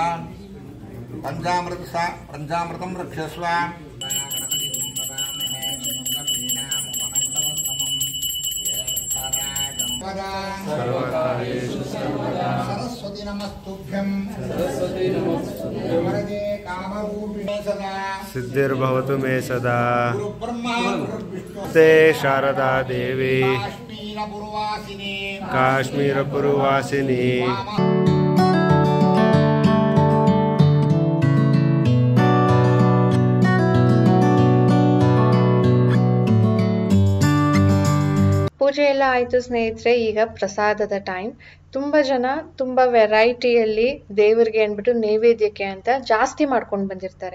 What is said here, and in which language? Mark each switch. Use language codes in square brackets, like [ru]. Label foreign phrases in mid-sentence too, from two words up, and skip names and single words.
[sa] पंचामृतं रक्षस्व सरस्वती नमस्तुभ्यं वरदे कामरूपिणे सदा सिद्धिर्भवतु मे सदा गुरुब्रह्मा गुरुर्विष्णु ते शारदा देवी काश्मीरपुरवासिनी [kn] ಪೂಜೆ ಎಲ್ಲ ಆಯ್ತು ಸ್ನೇಹಿತರೆ. ಈಗ ಪ್ರಸಾದದ ಟೈಮ್. ತುಂಬಾ ಜನ ತುಂಬಾ ವೆರೈಟಿಯಲ್ಲಿ ದೇವರಿಗೆ ಅಂದ್ಬಿಟ್ಟು ನೈವೇದ್ಯಕ್ಕೆ ಅಂತ ಜಾಸ್ತಿ ಮಾಡ್ಕೊಂಡು ಬಂದಿರ್ತಾರೆ.